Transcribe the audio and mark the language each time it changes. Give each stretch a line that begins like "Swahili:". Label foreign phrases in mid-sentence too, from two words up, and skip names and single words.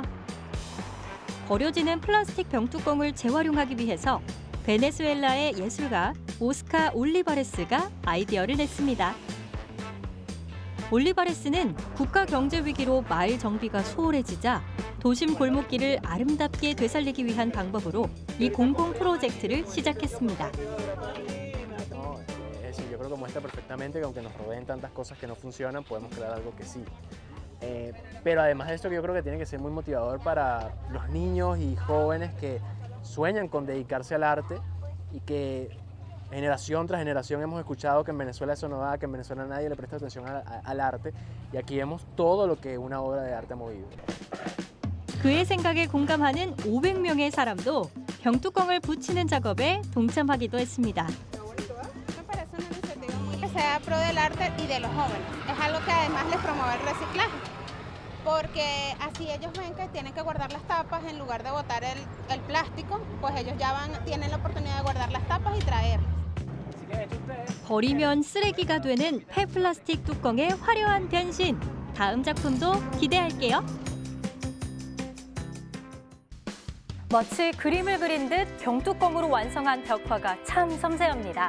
Korean: 버려지는 플라스틱 병뚜껑을 재활용하기 위해서 베네수엘라의 예술가 오스카 올리바레스가 아이디어를 냈습니다. 올리바레스는 국가 경제 위기로 마을 정비가 소홀해지자 도심 골목길을 아름답게 되살리기 위한 방법으로 이 공공 프로젝트를 시작했습니다.
Spanish: Yo creo que muestra perfectamente que aunque nos rodeen tantas cosas que no funcionan, podemos crear algo que sí. Pero además de esto, yo creo que tiene que ser muy motivador para los niños y jóvenes que sueñan con dedicarse al arte y que generación tras generación hemos escuchado que en Venezuela eso no da, que en Venezuela nadie le presta atención al arte, y aquí vemos todo lo que una obra de arte ha movido.
Korean: 그의 생각에 공감하는 500명의 사람도 병뚜껑을 붙이는 작업에 동참하기도 했습니다.
Spanish: Que sea pro del arte y de los jóvenes. Es algo que además les promueve el reciclaje, porque así ellos ven que tienen que guardar las tapas en lugar de botar el plástico, pues ellos ya tienen la oportunidad de guardar las tapas y traerlas.
Korean: 버리면 쓰레기가 되는 폐플라스틱 뚜껑의 화려한 변신. 다음 작품도 기대할게요. 마치 그림을 그린 듯 병뚜껑으로 완성한 벽화가 참 섬세합니다.